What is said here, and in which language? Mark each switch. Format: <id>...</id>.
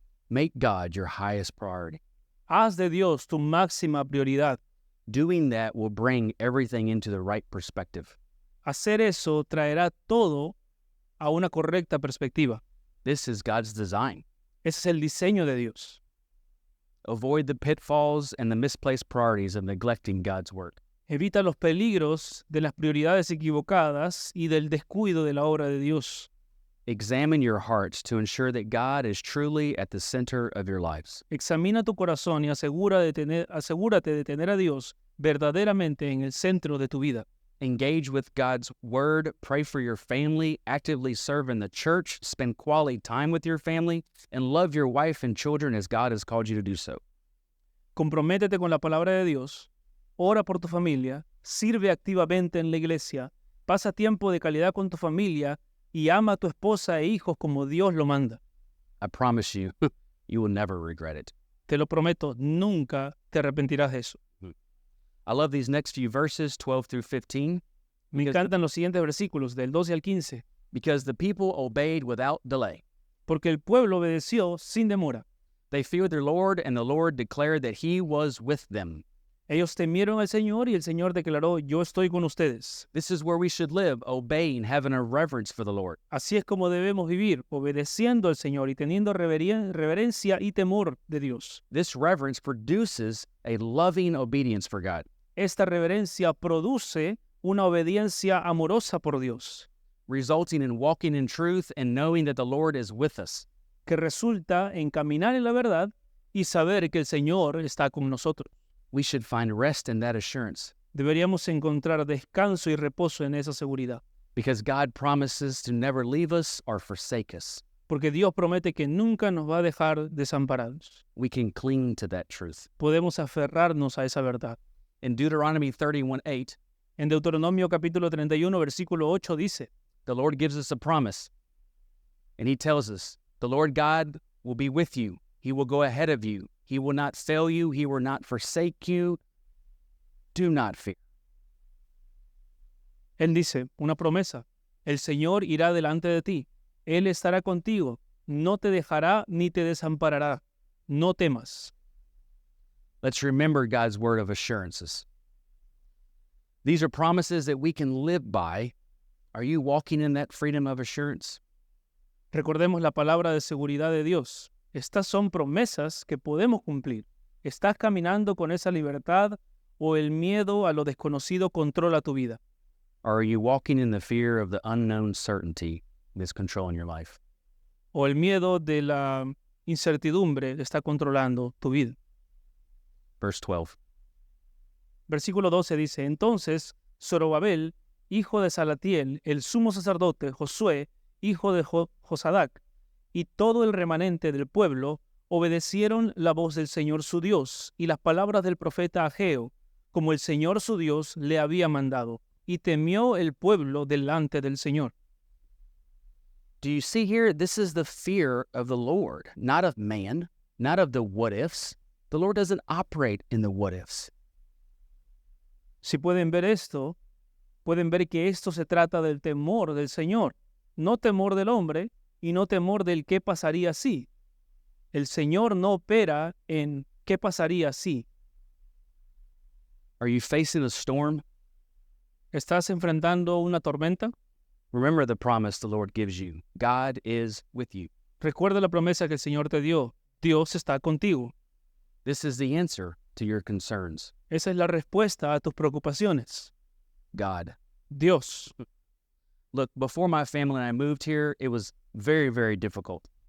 <en>Make God your highest priority.</en> <es>Haz de Dios tu máxima prioridad.</es> <en>Doing that will bring everything into the right perspective.</en> <es>Hacer eso traerá todo a una correcta perspectiva.</es> <en>This is God's design.</en> <es>Ese es el diseño de Dios.</es> <en>Avoid the pitfalls and the misplaced priorities of neglecting God's work.</en> <es>Evita los peligros de las prioridades equivocadas y del descuido de la obra de Dios.</es> <en>Examine your hearts to ensure that God is truly at the center of your lives.</en> <es>Examina tu corazón y asegúrate de tener a Dios verdaderamente en el centro de tu vida.</es> <en>Engage with God's word, pray for your family, actively serve in the church, spend quality time with your family, and love your wife and children as God has called you to do so.</en> <es>Comprométete con la palabra de Dios, ora por tu familia, sirve activamente en la iglesia, pasa tiempo de calidad con tu familia y ama a tu esposa e hijos como Dios lo manda.</es> <en>I promise you, you will never regret it.</en> <es>Te lo prometo, nunca te arrepentirás de eso.</es> <en>I love these next few verses, 12 through 15,</en> <es>Me encantan los siguientes versículos, del 12 al 15,</es> <en>because the people obeyed without delay.</en> <es>porque el pueblo obedeció sin demora.</es> <en>They feared their Lord, and the Lord declared that he was with them.</en> <es>Ellos temieron al Señor y el Señor declaró, yo estoy con ustedes.</es> <en>This is where we should live, obeying, having a reverence for the Lord.</en> <es>Así es como debemos vivir, obedeciendo al Señor y teniendo reverencia y temor de Dios.</es> <en>This reverence produces a loving obedience for God.</en> <es>Esta reverencia produce una obediencia amorosa por Dios,</es> <en>resulting in walking in truth and knowing that the Lord is with us.</en> <es>que resulta en caminar en la verdad y saber que el Señor está con nosotros.</es> <en>We should find rest in that assurance</en> <es>Deberíamos encontrar descanso y reposo en esa seguridad,</es> <en>because God promises to never leave us or forsake us.</en> <es>porque Dios promete que nunca nos va a dejar desamparados.</es> <en>We can cling to that truth.</en> <es>Podemos aferrarnos a esa verdad.</es> <en>In Deuteronomy 31:8,</en> <es>En Deuteronomio capítulo 31, versículo 8 dice,</es> <en>the Lord gives us a promise, and he tells us, the Lord God will be with you. He will go ahead of you. He will not fail you. He will not forsake you. Do not fear.</en> <es>Él dice, una promesa, el Señor irá delante de ti, Él estará contigo, no te dejará ni te desamparará, no temas.</es> <en>Let's remember God's word of assurances. These are promises that we can live by. Are you walking in that freedom of assurance?</en> <es>Recordemos la palabra de seguridad de Dios. Estas son promesas que podemos cumplir. ¿Estás caminando con esa libertad o el miedo a lo desconocido controla tu vida?</es> <en>Or are you walking in the fear of the unknown certainty that's controlling your life?</en> <es>¿O el miedo de la incertidumbre está controlando tu vida?</es> <en>Verse 12.</en> <es>Versículo 12 dice, entonces Zorobabel, hijo de Salatiel, el sumo sacerdote, Josué, hijo de Josadac, y todo el remanente del pueblo obedecieron la voz del Señor su Dios y las palabras del profeta Ageo, como el Señor su Dios le había mandado, y temió el pueblo delante del Señor.</es> <en>Do you see here? This is the fear of the Lord, not of man, not of the what ifs. The Lord doesn't operate in the what ifs.</en> <es>Si pueden ver esto, pueden ver que esto se trata del temor del Señor, no temor del hombre y no temor del qué pasaría si. El Señor no opera en qué pasaría si.</es> <en>Are you facing a storm?</en> <es>¿Estás enfrentando una tormenta?</es> <en>Remember the promise the Lord gives you. God is with you.</en> <es>Recuerda la promesa que el Señor te dio. Dios está contigo.</es> <en>This is the answer to your concerns.</en> <es>Esa es la respuesta a tus preocupaciones.</es> <en>God.</en> <es>Dios.</es> <en>Look, before my family and I moved here, it was very, very difficult.</en>